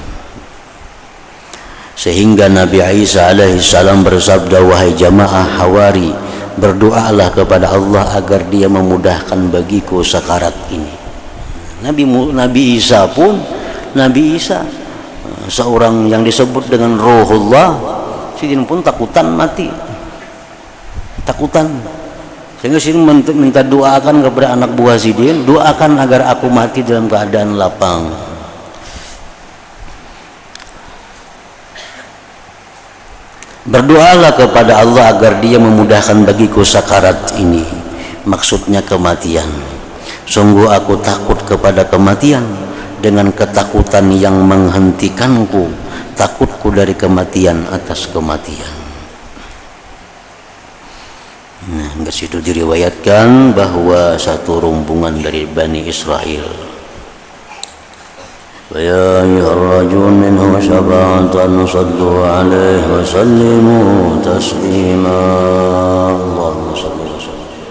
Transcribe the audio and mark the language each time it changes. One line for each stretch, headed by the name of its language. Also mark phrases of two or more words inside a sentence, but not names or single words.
Indonesian: Sehingga Nabi Isa
Arabic: عليه السلام
Indonesian: bersabda, wahai jamaah Hawari, berdoalah kepada Allah agar dia memudahkan bagiku sakarat ini. Nabi Isa pun, Nabi Isa seorang yang disebut dengan Ruhullah,
Banjar: sidin pun takutan mati, takutan.
Indonesian: Sehingga sidin minta doakan kepada anak buah sidin, doakan agar aku mati dalam keadaan lapang. Berdoalah kepada Allah agar dia memudahkan bagiku sakarat ini, maksudnya kematian. Sungguh aku takut kepada kematian dengan ketakutan yang menghentikanku, takutku dari kematian atas kematian. Nah, dari situ diriwayatkan bahwa satu rombongan dari Bani Israel,
Arabic: ويا أيها الرجل منهم شفاعة صلوا عليه وسلموا تسليما اللهم صل وسلم